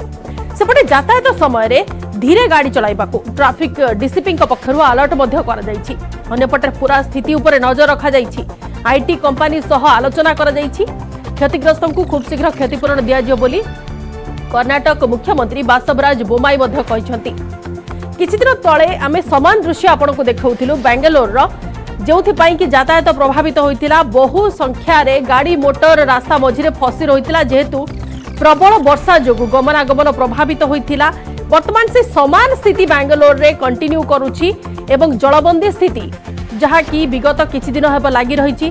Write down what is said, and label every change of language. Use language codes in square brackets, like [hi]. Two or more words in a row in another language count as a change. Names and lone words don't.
[or] ସେପଟେ ଯାତାୟାତ ସମୟରେ ଧୀରେ ଗାଡ଼ି ଚଳାଇବାକୁ ଟ୍ରାଫିକ ଡିସିପି ପକ୍ଷରୁ ଆଲର୍ଟ ମଧ୍ୟ କରା ଯାଇଛି। ଅନ୍ୟପଟେ ପୂରା ସ୍ଥିତି ଉପର ନଜର ରଖା ଯାଇଛି। ଆଇଟି କମ୍ପାନୀ ସହ ଆଲୋଚନା କରା ଯାଇଛି। କ୍ଷତିଗ୍ରସ୍ତଙ୍କୁ ଖୁବ ଶୀଘ୍ର କ୍ଷତିପୂରଣ ଦିଆ ବୋଲି କର୍ଣ୍ଣାଟକ ମୁଖ୍ୟମନ୍ତ୍ରୀ ବାସବରାଜ ବୋମାଇ ମଧ୍ୟ କହିଛନ୍ତି। କିଛି ଦିନ ତଳେ ଆମେ ସମାନ ଦୃଶ୍ୟ ଆପଣଙ୍କୁ ଦେଖାଉଥିଲୁ ବେଙ୍ଗାଲୋର ଯେ କି ଯାତାୟାତ ପ୍ରଭାବିତ ହେଉଥିଲା। ବହୁ ସଂଖ୍ୟାରେ ଗାଡ଼ି ମୋଟର ରାସ୍ତା ମଝିରେ ଫସି ରହୁଥିଲା ଯେହେତୁ ପ୍ରବଳ ବର୍ଷା ଯୋଗୁ ଗମନାଗମନ ପ୍ରଭାବିତ ହେଉଥିଲା। ବର୍ତ୍ତମାନ ସେ ସମାନ ସ୍ଥିତି ବେଙ୍ଗାଲୋରରେ କଣ୍ଟିନ୍ୟୁ କରୁଛି ଏବଂ ଜଳବନ୍ଦୀ ସ୍ଥିତି ଯାହା କି ବିଗତ କିଛି ଦିନ ହେବା ଲାଗି ରହିଛି।